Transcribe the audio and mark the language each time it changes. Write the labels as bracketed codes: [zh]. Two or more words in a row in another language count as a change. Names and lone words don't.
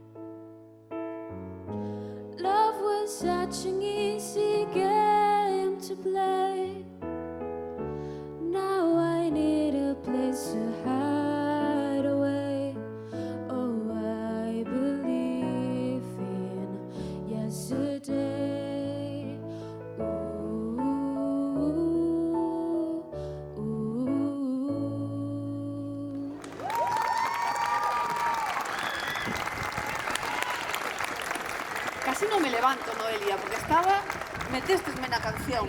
[en] Love was such an easy game to play. Now I need a place to hide away. Oh, I believe in yesterday. Ooh, ooh. [es] Casi no me levanto, Noelia, porque estaba... [gl] Metestesme na canción.